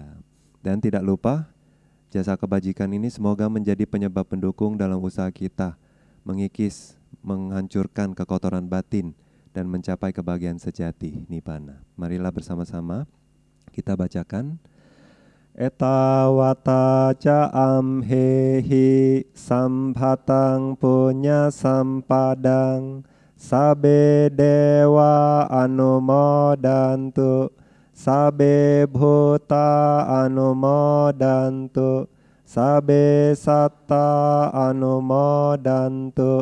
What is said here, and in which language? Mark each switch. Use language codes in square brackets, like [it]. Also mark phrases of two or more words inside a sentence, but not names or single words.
[id] Dan tidak lupa, jasa kebajikan ini semoga menjadi penyebab pendukung dalam usaha kita mengikis, menghancurkan kekotoran batin, dan mencapai kebahagiaan sejati, Nibbana. Marilah bersama-sama kita bacakan [pi] Etawata ca amhehi sampatang punya sampadang sabe dewa anumodantu sabe bhuta anumodantu sabe satta anumodantu